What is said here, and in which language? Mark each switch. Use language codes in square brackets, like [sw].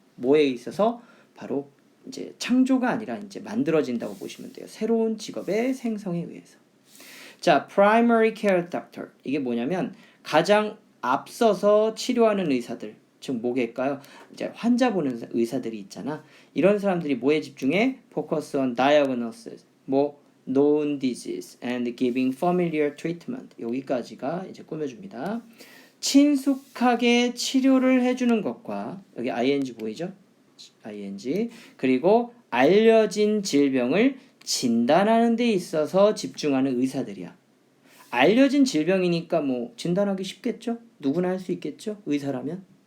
[ko] 뭐에 있어서 바로 이제 창조가 아니라 이제 만들어진다고 보시면 돼요. 새로운 직업의 생성에 의해서. [en] 자, primary care doctor. [ko] 이게 뭐냐면 가장 앞서서 치료하는 의사들. 즉 뭐겠까요? 이제 환자 보는 의사들이 있잖아. 이런 사람들이 뭐에 집중해? [en] Focus on diagnosis, 뭐 known disease and giving familiar treatment. [ko] 여기까지가 이제 꾸며줍니다. 친숙하게 치료를 해주는 것과 여기 ing 보이죠? ing 그리고 알려진 질병을 진단하는 데 있어서 집중하는 의사들이야. 알려진 질병이니까 뭐 진단하기 쉽겠죠? 누구나 할 수 있겠죠? 의사라면.